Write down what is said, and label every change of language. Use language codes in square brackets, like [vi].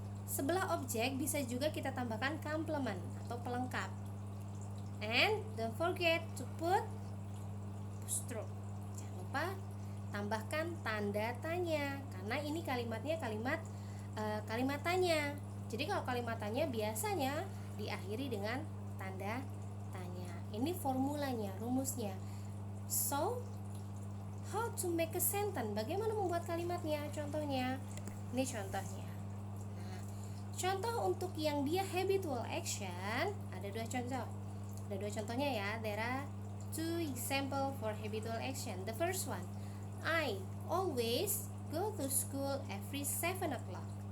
[id] Sebelah objek bisa juga kita tambahkan complement atau pelengkap. [en] And don't forget to put apostrophe. [id] Jangan lupa tambahkan tanda tanya karena ini kalimatnya kalimat tanya. Jadi kalau kalimat tanya biasanya diakhiri dengan tanda tanya. Ini formulanya, rumusnya. [en] So, how to make a sentence? [id] Bagaimana membuat kalimatnya? Contohnya, ini contohnya. Nah, contoh untuk yang dia habitual action ada dua contoh. Ada dua contohnya ya. [en] There are two example for habitual action. The first one, I always go to school every 7 o'clock.